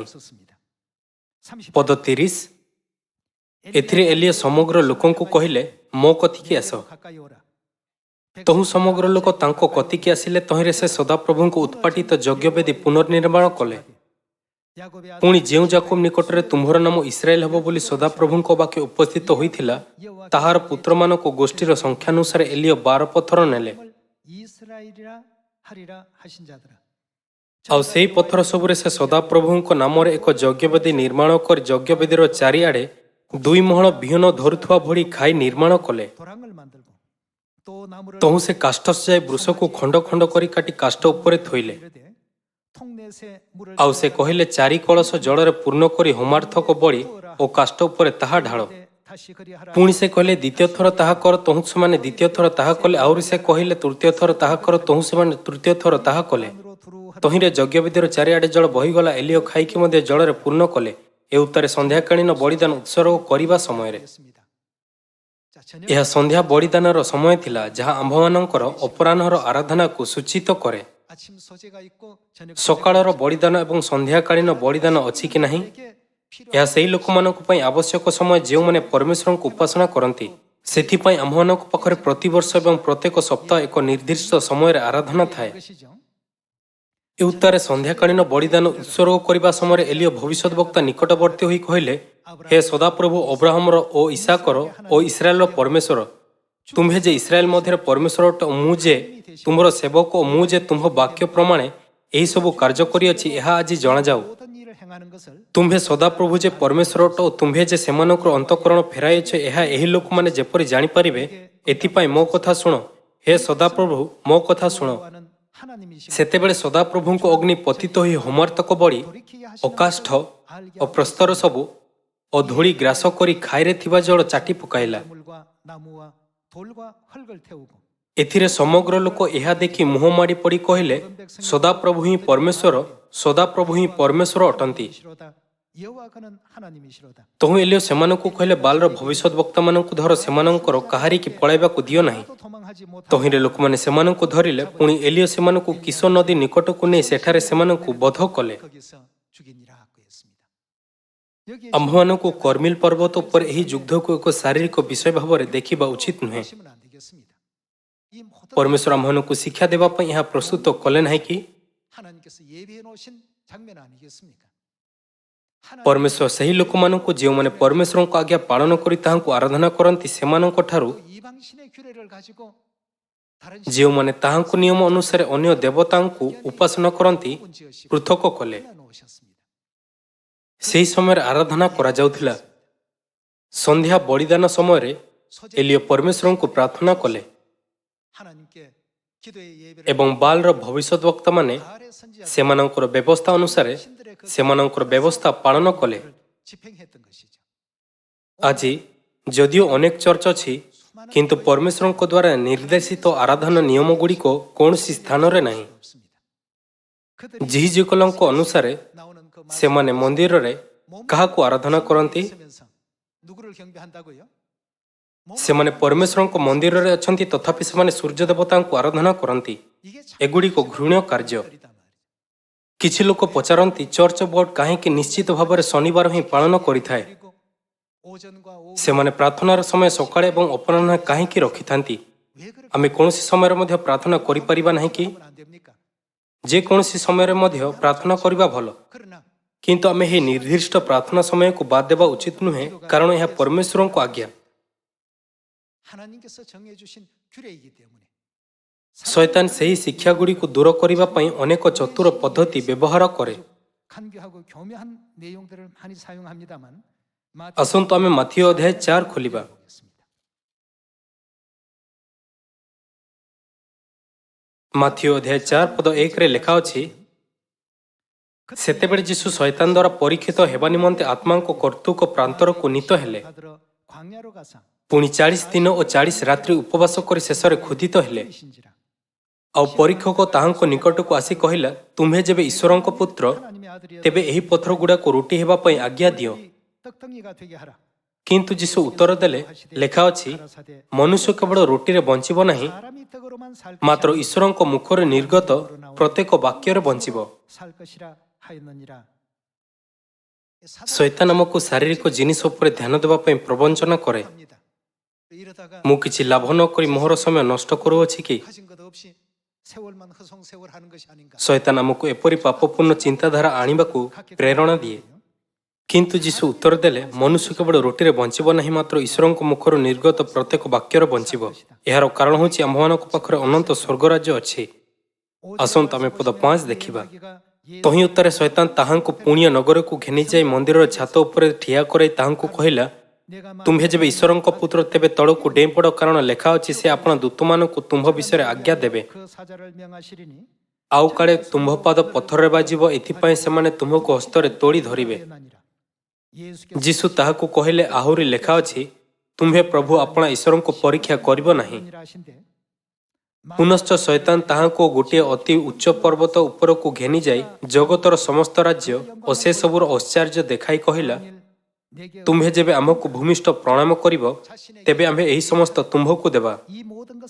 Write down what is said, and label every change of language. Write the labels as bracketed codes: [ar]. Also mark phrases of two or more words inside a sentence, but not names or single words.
[ko] 없었습니다. 30 [or] ପଦ 30, ଏଥିରେ ଏଲିଆ ସମଗ୍ର ଲୋକଙ୍କୁ କହିଲେ, ମୋ କତିକି ଆସ। [ko] 가까이 ଓ라. [or] ତହୁଁ ସମଗ୍ର ଲୋକ ତାଙ୍କ କତିକି ଆସିଲେ। ତହିଁରେ ସେ ସଦାପ୍ରଭୁଙ୍କ ଉତ୍ପାଟିତ ଯଜ୍ଞବେଦୀ ପୁନର୍ନିର୍ମାଣ କଲେ। [ko] 야곱의 아들 [or] ପୁଣି ଯେଉଁ ଯାକୋବ ନିକଟରେ ତୁମ୍ଭର ନାମ ଇସ୍ରାଏଲ ହେବ ବୋଲି ସଦାପ୍ରଭୁଙ୍କ ବାକ୍ୟ ଉପସ୍ଥିତ ହୋଇଥିଲା, ତାହାର ପୁତ୍ରମାନଙ୍କ ଗୋଷ୍ଠୀର ସଂଖ୍ୟାନୁସାରେ ଏଲିୟ 12 ପଥର ନେଲେ। [ko] 이스라엘이라 하리라 하신 자들아. [or] ଆଉ ସେହି ପଥର ସବୁରେ ସେ ସଦାପ୍ରଭୁଙ୍କ ନାମରେ ଏକ ଯଜ୍ଞବେଦୀ ନିର୍ମାଣ କରି ଯଜ୍ଞବେଦୀର ଚାରିଆଡ଼େ 2 ମହଳ ବିହନ ଧରୁଥିବା ଭଳି ଖାଇ ନିର୍ମାଣ କଲେ। [ko] 도랑을 만들고 또 나무를 [or] ତହୁଁ ସେ କାଷ୍ଠସଜାଇ ବୃଷକୁ ଖଣ୍ଡ ଖଣ୍ଡ କରି କାଟି କାଷ୍ଠ ଉପରେ ଥୋଇଲେ। [ko] 이르되 통넷에 물을 [or] ଆଉ ସେ କହିଲେ, 4 କଳସ ଜଳରେ ପୂର୍ଣ୍ଣ କରି ହୋମାର୍ଥକ ବଳି ଓ କାଷ୍ଠ ଉପରେ ତାହା ଢାଳ। [ko] 다시 그리하라. [or] ପୁଣି ସେ କହିଲେ, ଦ୍ୱିତୀୟ ଥର ତାହା କର। ତହୁଁ ସେମାନେ ଦ୍ୱିତୀୟ ଥର ତାହା କଲେ। ଆହୁରି ସେ କହିଲେ, ତୃତୀୟ ଥର ତାହା କର। ତହୁଁ ସେମାନେ ତୃତୀୟ ଥର ତାହା କଲେ। [ko] 안으로 두루하라. [or] ତହିଁରେ ଯଜ୍ଞବେଦୀର ଚାରିଆଡ଼େ ଜଳ ବହିଗଲା। ଏଲିୟ ଖାଇକି ମଧ୍ୟ ଜଳରେ ପୂର୍ଣ୍ଣ କଲେ। ଏ ଉତ୍ତାରେ ସନ୍ଧ୍ୟାକାଳୀନ ବଳିଦାନ ଉତ୍ସର୍ଗ କରିବା ସମୟରେ। [ko] 였습니다. 자, 저녁 [or] ଏହା ସନ୍ଧ୍ୟା ବଳିଦାନର ସମୟ ଥିଲା, ଯାହା ଆମ୍ଭମାନଙ୍କର ଅପରାହ୍ନର ଆରାଧନାକୁ ସୂଚିତ କରେ। [ko] 아침 소재가 있고 저녁 [or] ସକାଳର ବଳିଦାନ ଏବଂ ସନ୍ଧ୍ୟାକାଳୀନ ବଳିଦାନ ଅଛି କି ନାହିଁ? ଏହା ସେହି ଲୋକମାନଙ୍କ ପାଇଁ ଆବଶ୍ୟକ ସମୟ ଯେଉଁମାନେ ପରମେଶ୍ୱରଙ୍କୁ ଉପାସନା କରନ୍ତି। ସେଥିପାଇଁ ଆମ୍ଭମାନଙ୍କ ପାଖରେ ପ୍ରତିବର୍ଷ ଏବଂ ପ୍ରତ୍ୟେକ ସପ୍ତାହ ଏକ ନିର୍ଦ୍ଦିଷ୍ଟ ସମୟରେ ଆରାଧନା ଥାଏ। [ko] 것이죠. [or] ଏ ଉତ୍ତାରେ ସନ୍ଧ୍ୟାକାଳୀନ ବଳିଦାନ ଉତ୍ସର୍ଗ କରିବା ସମୟରେ ଏଲିୟ ଭବିଷ୍ୟତ ବକ୍ତା ନିକଟବର୍ତ୍ତୀ ହୋଇ କହିଲେ, ହେ ସଦାପ୍ରଭୁ ଅବ୍ରାହମର ଓ ଇସାକର ଓ ଇସ୍ରାଏଲର ପରମେଶ୍ୱର, ତୁମ୍ଭେ ଯେ ଇସ୍ରାଏଲ ମଧ୍ୟରେ ପରମେଶ୍ୱର ଅଟ, ମୁଁ ଯେ ତୁମ୍ଭର ସେବକ ଓ ମୁଁ ଯେ ତୁମ୍ଭ ବାକ୍ୟ ପ୍ରମାଣେ ଏହିସବୁ କାର୍ଯ୍ୟ କରିଅଛି, ଏହା ଆଜି ଜଣାଯାଉ। [ko] 모든 일을 행하는 것을 [or] ତୁମ୍ଭେ ସଦାପ୍ରଭୁ ଯେ ପରମେଶ୍ୱର ଅଟ ଓ ତୁମ୍ଭେ ଯେ ସେମାନଙ୍କର ଅନ୍ତଃକରଣ ଫେରାଇଅଛ, ଏହା ଏହି ଲୋକମାନେ ଯେପରି ଜାଣିପାରିବେ, ଏଥିପାଇଁ ମୋ କଥା ଶୁଣ। ହେ ସଦାପ୍ରଭୁ, ମୋ କଥା ଶୁଣ। [ko] 하나님이신 [or] ସେତେବେଳେ ସଦାପ୍ରଭୁଙ୍କ ଅଗ୍ନି ପତିତ ହୋଇ ହୋମାର୍ତ୍ତକ ବଳି [ko] 돌이키게 하시는 [or] ଅକାଷ୍ଠ [ko] 것을 알게 [or] ଓ ପ୍ରସ୍ତର ସବୁ ଓ ଧୂଳି ଗ୍ରାସ କରି ଖାଇରେ ଥିବା ଜଳ ଚାଟି ପକାଇଲା। [ko] 물과 나무와 돌과 흙을 태우고 [or] ଏଥିରେ ସମଗ୍ର ଲୋକ ଏହା ଦେଖି ମୁହଁ ମାଡ଼ି ପଡ଼ି କହିଲେ, ସଦାପ୍ରଭୁ ହିଁ ପରମେଶ୍ୱର, ସଦାପ୍ରଭୁ ହିଁ ପରମେଶ୍ୱର ଅଟନ୍ତି। [ko] 시로다 여호와 그는 하나님이시로다. [or] ତହୁଁ ଏଲିଓ ସେମାନଙ୍କୁ କହିଲେ, ବାଲର ଭବିଷ୍ୟତ ବକ୍ତାମାନଙ୍କୁ ଧର, ସେମାନଙ୍କର କାହାରିକି ପଳାଇବାକୁ ଦିଅ ନାହିଁ। [ko] 또 도망하지 못하고 [or] ତହିଁରେ ଲୋକମାନେ ସେମାନଙ୍କୁ ଧରିଲେ। ପୁଣି ଏଲିଓ ସେମାନଙ୍କୁ କିଶୋ ନଦୀ ନିକଟକୁ ନେଇ ସେଠାରେ ସେମାନଙ୍କୁ ବଧ କଲେ। [ko] 거기서 죽이니라 하였습니다. 여기에 [or] ଆମ୍ଭମାନଙ୍କୁ କର୍ମିଲ ପର୍ବତ ଉପରେ ଏହି ଯୁଦ୍ଧକୁ ଏକ ଶାରୀରିକ ବିଷୟ ଭାବରେ ଦେଖିବା ଉଚିତ ନୁହେଁ। [ko] 보시면 안 되겠습니다. 이 모든 [or] ପରମେଶ୍ୱର ଆମ୍ଭମାନଙ୍କୁ ଶିକ୍ଷା ଦେବା ପାଇଁ ଏହା ପ୍ରସ୍ତୁତ କଲେ ନାହିଁ କି? [ko] 하나님께서 예비해 놓으신 장면 아니겠습니까? [or] ପରମେଶ୍ୱର ସେହି ଲୋକମାନଙ୍କୁ ଯେଉଁମାନେ ପରମେଶ୍ୱରଙ୍କ ଆଜ୍ଞା ପାଳନ କରି ତାହାଙ୍କୁ ଆରାଧନା କରନ୍ତି ସେମାନଙ୍କଠାରୁ [ko] 이방신의 규례를 가지고 다른 [or] ଯେଉଁମାନେ ତାହାଙ୍କ ନିୟମ ଅନୁସାରେ ଅନ୍ୟ ଦେବତାଙ୍କୁ ଉପାସନା କରନ୍ତି ପୃଥକ କଲେ। [ko] 놓으셨습니다. [or] ସେହି ସମୟରେ ଆରାଧନା କରାଯାଉଥିଲା। ସନ୍ଧ୍ୟା ବଳିଦାନ ସମୟରେ ଏଲିଓ ପରମେଶ୍ୱରଙ୍କୁ ପ୍ରାର୍ଥନା କଲେ [ko] 하나님께 기도의 예배를 [or] ଏବଂ ବାଲର ଭବିଷ୍ୟତ ବକ୍ତାମାନେ [ko] 바알의 선지자 [or] ସେମାନଙ୍କର ବ୍ୟବସ୍ଥା ଅନୁସାରେ ସେମାନଙ୍କର ବ୍ୟବସ୍ଥା ପାଳନ କଲେ। [ko] 집행했던 것이죠. [or] ଆଜି ଯଦିଓ ଅନେକ ଚର୍ଚ୍ଚ ଅଛି, କିନ୍ତୁ ପରମେଶ୍ୱରଙ୍କ ଦ୍ୱାରା ନିର୍ଦ୍ଦେଶିତ ଆରାଧନା ନିୟମଗୁଡ଼ିକ କୌଣସି ସ୍ଥାନରେ ନାହିଁ। [ko] 없습니다. 그들이 [or] ଜିହିଜିକଲଙ୍କ ଅନୁସାରେ [ko] 나오는 그 [or] ସେମାନେ ମନ୍ଦିରରେ କାହାକୁ ଆରାଧନା କରନ୍ତି? [ko] 있으면서 누구를 경배한다고요? [or] ସେମାନେ ପରମେଶ୍ୱରଙ୍କ ମନ୍ଦିରରେ ଅଛନ୍ତି, ତଥାପି ସେମାନେ ସୂର୍ଯ୍ୟ ଦେବତାଙ୍କୁ ଆରାଧନା କରନ୍ତି। [ko] 이게 참 [or] ଏଗୁଡ଼ିକ ଘୃଣ୍ୟ କାର୍ଯ୍ୟ। [ko] 들이단 말이죠. [or] କିଛି ଲୋକ ପଚାରନ୍ତି, ଚର୍ଚ୍ଚ ବୋର୍ଡ କାହିଁକି ନିଶ୍ଚିତ ଭାବରେ ଶନିବାର ହିଁ ପାଳନ କରିଥାଏ? [ko] 그리고 오전과 오후 [or] ସେମାନେ ପ୍ରାର୍ଥନାର ସମୟ ସକାଳେ ଏବଂ ଅପରାହ୍ନ କାହିଁକି ରଖିଥାନ୍ତି? [ko] 왜 그렇게 [or] ଆମେ କୌଣସି ସମୟରେ ମଧ୍ୟ ପ୍ରାର୍ଥନା କରିପାରିବା ନାହିଁ କି? [ko] 하면 안 됩니까? [or] ଯେକୌଣସି ସମୟରେ ମଧ୍ୟ ପ୍ରାର୍ଥନା କରିବା ଭଲ, [ko] 그러나 [or] କିନ୍ତୁ ଆମେ ଏହି ନିର୍ଦ୍ଦିଷ୍ଟ ପ୍ରାର୍ଥନା ସମୟକୁ ବାଦ ଦେବା ଉଚିତ ନୁହେଁ, କାରଣ ଏହା ପରମେଶ୍ୱରଙ୍କ ଆଜ୍ଞା। [ko] 하나님께서 정해 주신 규례이기 때문에 [or] ଶୈତାନ ସେହି ଶିକ୍ଷାଗୁଡ଼ିକୁ ଦୂର କରିବା ପାଇଁ ଅନେକ ଚତୁର ପଦ୍ଧତି ବ୍ୟବହାର କରେ। [ko] 간교하고 교묘한 내용들을 많이 사용합니다만 [or] ଆସନ୍ତୁ ଆମେ ମାଥିଓ ଅଧ୍ୟାୟ 4 ଖୋଲିବା। ମାଥିଓ ଅଧ୍ୟାୟ 4 ପଦ 1ରେ ଲେଖା ଅଛି, ସେତେବେଳେ ଯୀଶୁ ଶୈତାନ ଦ୍ୱାରା ପରୀକ୍ଷିତ ହେବା ନିମନ୍ତେ ଆତ୍ମାଙ୍କ କର୍ତ୍ତୃକ ପ୍ରାନ୍ତରକୁ ନୀତ ହେଲେ। [ko] 받으러 광야로 가사 [or] ପୁଣି 40 ଦିନ ଓ 40 ରାତ୍ରି ଉପବାସ କରି ଶେଷରେ କ୍ରୋଧିତ ହେଲେ। [ko] 신지라 [or] ଆଉ ପରୀକ୍ଷକ ତାହାଙ୍କ ନିକଟକୁ ଆସି କହିଲା, ତୁମ୍ଭେ ଯେବେ ଈଶ୍ୱରଙ୍କ ପୁତ୍ର, [ko] 하나님의 아들이여 [or] ତେବେ ଏହି ପଥର ଗୁଡ଼ାକୁ ରୁଟି ହେବା ପାଇଁ ଆଜ୍ଞା ଦିଅ। [ko] 떡덩이가 되게 하라. [or] କିନ୍ତୁ ଯୀଶୁ ଉତ୍ତର ଦେଲେ, ଲେଖା ଅଛି, [ko] 가라사대 [or] ମନୁଷ୍ୟ କେବଳ ରୁଟିରେ ବଞ୍ଚିବ ନାହିଁ, [ko] 사람이 떡으로만 살 [or] ମାତ୍ର ଈଶ୍ୱରଙ୍କ ମୁଖରେ ନିର୍ଗତ ପ୍ରତ୍ୟେକ ବାକ୍ୟରେ ବଞ୍ଚିବ। [ko] 살 것이라 하였느니라. [or] ଶୈତାନ ଆମକୁ ଶାରୀରିକ ଜିନିଷ ଉପରେ ଧ୍ୟାନ ଦେବା ପାଇଁ ପ୍ରବଞ୍ଚନା କରେ। [ko] 합니다. 이러다가 [or] ମୁଁ କିଛି ଲାଭ ନ କରି ମୋହର ସମୟ ନଷ୍ଟ କରୁଅଛି କି? [ko] 가진 것 없이 세월만 허송세월하는 것이 아닌가. [or] ଶୈତାନ ଆମକୁ ଏପରି ପାପପୂର୍ଣ୍ଣ ଚିନ୍ତାଧାରା ଆଣିବାକୁ ପ୍ରେରଣା ଦିଏ। କିନ୍ତୁ ଯୀଶୁ ଉତ୍ତର ଦେଲେ, ମନୁଷ୍ୟ କେବଳ ରୁଟିରେ ବଞ୍ଚିବ ନାହିଁ, ମାତ୍ର ଈଶ୍ୱରଙ୍କ ମୁଖରୁ ନିର୍ଗତ ପ୍ରତ୍ୟେକ ବାକ୍ୟରେ ବଞ୍ଚିବ। ଏହାର କାରଣ ହେଉଛି ଆମ୍ଭମାନଙ୍କ ପାଖରେ ଅନନ୍ତ ସ୍ୱର୍ଗରାଜ୍ୟ ଅଛି। ଆସନ୍ତୁ ଆମେ ପଦ 5 ଦେଖିବା। ତହିଁ ଉତ୍ତରେ ଶୈତାନ ତାହାଙ୍କୁ ପୁଣିଆ ନଗରକୁ ଘେନିଯାଇ ମନ୍ଦିରର ଛାତ ଉପରେ ଠିଆ କରାଇ ତାହାଙ୍କୁ କହିଲା, ତୁମ୍ଭେ ଯେବେ ଈଶ୍ୱରଙ୍କ ପୁତ୍ର, ତେବେ ତଳକୁ ଡେଇଁ ପଡ଼, କାରଣ ଲେଖା ଅଛି, ସେ ଆପଣ ଦୂତମାନଙ୍କୁ ତୁମ୍ଭ ବିଷୟରେ ଆଜ୍ଞା ଦେବେ। [ko] 그 사자를 명하시리니 [or] ଆଉ କାଳେ ତୁମ୍ଭ ପାଦ ପଥରରେ ବାଜିବ, ଏଥିପାଇଁ ସେମାନେ ତୁମ୍ଭକୁ ହସ୍ତରେ ତୋଳି ଧରିବେ। [ko] 하였나니라. 예수께서 [or] ଯୀଶୁ ତାହାକୁ କହିଲେ, ଆହୁରି ଲେଖା ଅଛି, ତୁମ୍ଭେ ପ୍ରଭୁ ଆପଣା ଈଶ୍ୱରଙ୍କୁ ପରୀକ୍ଷା କରିବ ନାହିଁ। [ko] 아니라 하신대 [or] ପୁନଶ୍ଚ ଶୈତାନ ତାହାଙ୍କୁ ଗୋଟିଏ ଅତି ଉଚ୍ଚ ପର୍ବତ ଉପରକୁ ଘେନିଯାଇ ଜଗତର ସମସ୍ତ ରାଜ୍ୟ ଓ ସେସବୁର ଐଶ୍ୱର୍ଯ୍ୟ ଦେଖାଇ କହିଲା, [ko] 내게 [or] ତୁମ୍ଭେ ଯେବେ ଆମକୁ ଭୂମିଷ୍ଠ ପ୍ରଣାମ କରିବ, ତେବେ ଆମ୍ଭେ ଏହି ସମସ୍ତ ତୁମ୍ଭକୁ ଦେବା। [ko] 이 모든 것을